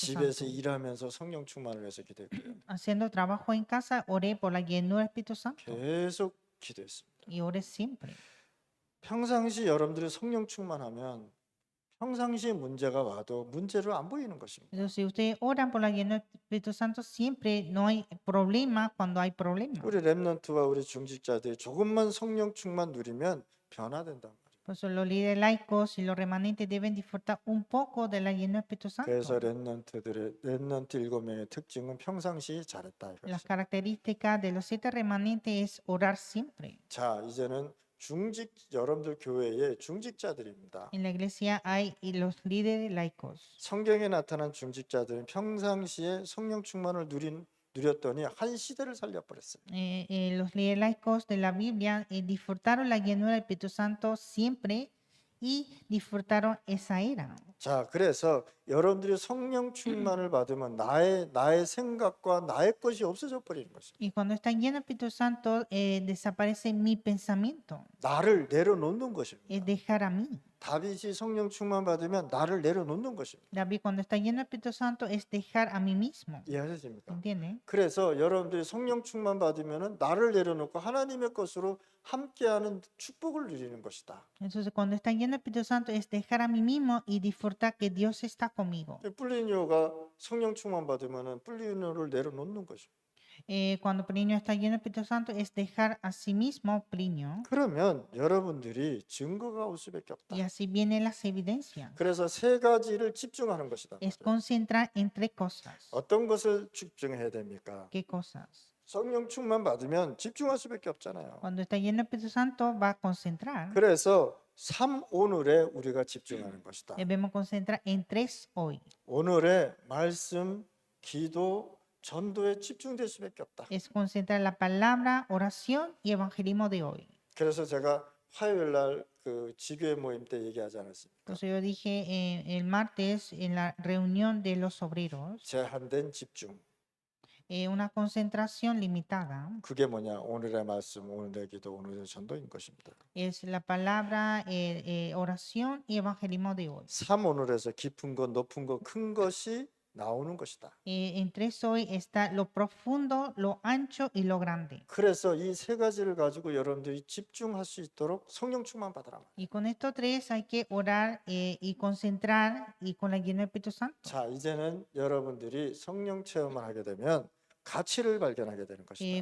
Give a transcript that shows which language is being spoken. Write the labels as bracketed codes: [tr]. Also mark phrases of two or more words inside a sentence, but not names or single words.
[ko] 집에서 [es] Santo. [ko] 일하면서 성령 충만을 위해서 기도했고요. [es] Haciendo trabajo en casa, oré por la llenura del Espíritu Santo. [ko] 계속 기도했습니다. [es] Y oré siempre. [ko] 평상시 여러분들이 성령 충만하면 평상시에 문제가 와도 문제를 안 보이는 것입니다. [es] Entonces, si ustedes oran por la llenura del Espíritu Santo, siempre no hay problema cuando hay problemas. [ko] 우리 렘넌트와 우리 중직자들이 조금만 성령 충만 누리면 변화된단 말이에요. [es] Por eso los líderes laicos y los remanentes deben disfrutar un poco de la llenura del Espíritu [ko] 그래서 [es] Santo. [ko] 렘넌트 7명의 특징은 평상시 잘했다 [es] Las [ko] 이것이. [es] características de los 7 remanentes es orar siempre. [ko] 자, 이제는 여러분들 교회의 중직자들입니다. [es] En la iglesia hay los líderes laicos. [ko] 성경에 나타난 중직자들은 평상시에 성령 충만을 누렸더니 한 시대를 살려버렸어요. [es] Los líderes laicos de la Biblia disfrutaron la llenura del Espíritu Santo siempre y disfrutaron esa era. [ko] 자, 그래서 여러분들이 성령 충만을 받으면 나의 생각과 나의 것이 없어져 버리는 것입니다. [es] Y cuando están llenos del Espíritu Santo, desaparece mi pensamiento, [ko] 나를 내려놓는 [es] es [ko] 것입니다. [es] dejar a mí. [ko] 다윗이 성령 충만 받으면 나를 내려놓는 것입니다. [es] David, cuando está lleno del Espíritu Santo, es dejar a mí mismo. [ko] 이해하십니까? [es] ¿Entienden? [ko] 그래서 여러분들이 성령 충만 받으면은 나를 내려놓고 하나님의 것으로 함께하는 축복을 누리는 것이다. [es] Entonces, cuando está lleno del Espíritu Santo, es dejar a mí mismo y disfrutar que Dios está conmigo. [ko] 플리니오가 성령 충만 받으면은 플리니오를 내려놓는 것입니다. [es] Cuando Plinio está lleno del Espíritu Santo, es dejar a sí mismo Plinio. [ko] 그러면 여러분들이 증거가 올 수밖에 없다. [es] Y así vienen las evidencias. [ko] 그래서 세 가지를 집중하는 것이다. [es] Es concentrar en tres cosas. [ko] 어떤 것을 집중해야 됩니까? [es] ¿Qué cosas? [ko] 성령 충만 받으면 집중할 수밖에 없잖아요. [es] Cuando está lleno del Espíritu Santo, va a concentrar. [ko] 그래서 3오늘에 우리가 집중하는 것이다. [es] Debemos concentrar en tres hoy. [ko] 오늘의 말씀, 기도, 전도에 집중될 수밖에 없다. [es] Es concentrar la palabra, oración y evangelismo de hoy. [ko] 그래서 제가 화요일 날 그 지교회 모임 때 얘기하지 않았습니까? [es] Entonces yo dije el martes en la reunión de los obreros, [ko] 제한된 집중. [es] una concentración limitada [ko] 그게 뭐냐? 오늘의 말씀, 오늘의 기도, 오늘의 전도인 것입니다. [es] es la palabra, oración y evangelismo de hoy. [ko] 3오늘에서 깊은 것, 높은 것, 큰 것이 나오는 것이다. [es] En tres hoy está lo profundo, lo ancho y lo grande. [ko] 그래서 이 세 가지를 가지고 여러분들이 집중할 수 있도록 성령 충만 받으라. [es] Y con estos tres hay que orar y concentrar y con la llena del Espíritu Santo. [ko] 자, 이제는 여러분들이 성령 체험을 하게 되면 가치를 발견하게 되는 것이다.